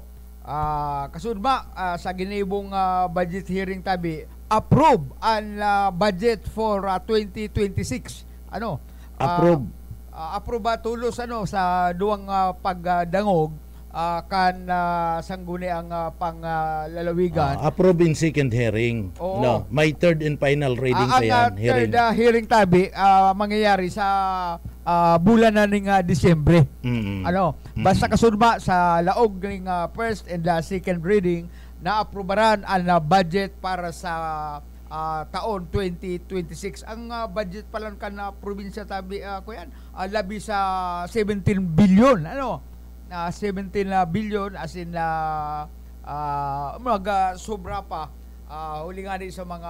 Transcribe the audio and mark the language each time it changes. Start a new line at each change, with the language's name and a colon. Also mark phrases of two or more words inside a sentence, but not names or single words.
Bikol: Kasudma sa ginibong budget hearing tabi, approve ang budget for 2026. Approve. Approve tulos sa duwang pagdangog kan sangguni ang panglalawigan.
English: Approve in second hearing.
Bikol: Oo.
English: May third and final reading
Bikol: pa yan. Ang third hearing tabi mangyayari sa bulan na ning Disyembre. Basta kasunba sa laog ning
English: first and second reading
Bikol: na aprobaran ang budget para sa taon 2026. Ang budget pa lang kan probinsya tabi labi sa 17 billion 17 billion as in sobra pa huli nga sa mga